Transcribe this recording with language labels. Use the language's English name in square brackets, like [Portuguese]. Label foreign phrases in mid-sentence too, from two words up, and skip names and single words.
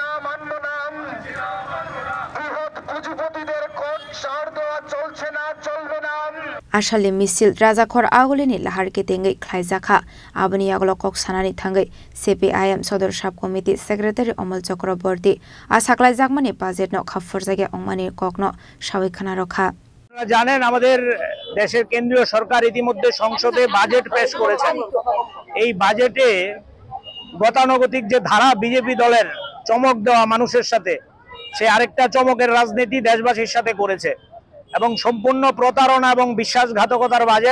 [Kok Borok] आसाले मिसिल राजाखर आगुलिनि लाहार केतेंगै खलायजाखा आबनि आगल कक सानानि थांगै CPIM सदर [English] sub committee secretary [Kok Borok] अमल चक्रवर्ती आसाखलायजाकमानि बाजेट न खाफुर जायगा अंमानि कक न सावैखाना रखा [Bangla] জানেন আমাদের দেশের কেন্দ্রীয় সরকার ইতিমধ্যে সংসদে বাজেট পেশ করেছেন। এই বাজেটে গতানুগতিক যে ধারা বিজেপি দলের চমক দেওয়া মানুষের সাথে সে আরেকটা চমকের রাজনীতি দেশবাসীর সাথে করেছে এবং সম্পূর্ণ প্রতারণা এবং বিশ্বাসঘাতকতার বাজেট।